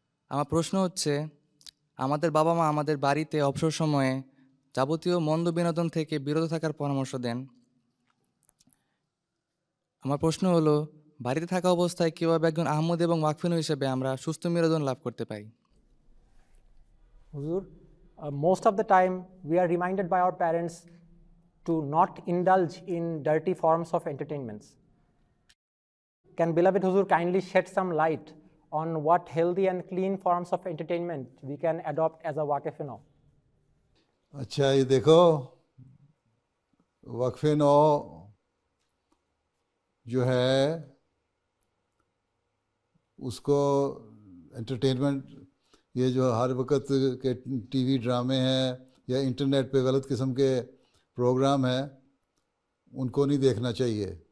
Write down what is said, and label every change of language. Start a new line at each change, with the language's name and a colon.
Bangla: আমার প্রশ্ন হচ্ছে, আমাদের বাবা মা আমাদের বাড়িতে অবসর সময়ে যাবতীয় মন্দ বিনোদন থেকে বিরত থাকার পরামর্শ দেন, আমার প্রশ্ন হলো, বাড়িতে থাকা অবস্থায় কীভাবে একজন আহমদ এবং ওয়াকফিনু হিসেবে আমরা সুস্থ বিনোদন লাভ করতে পারি?
English: Huzur, most of the time we are reminded by our parents to not indulge in dirty forms of entertainments. Can beloved Huzur kindly shed some light on what healthy and clean forms of entertainment we can adopt as a waqf-e-nau?
Urdu: اچھا یہ دیکھو وقف-e-nau جو ہے اس کو entertainment یہ جو ہر وقت کے ٹی وی ڈرامے ہیں یا انٹرنیٹ پہ غلط قسم کے پروگرام ہیں ان کو نہیں دیکھنا چاہیے.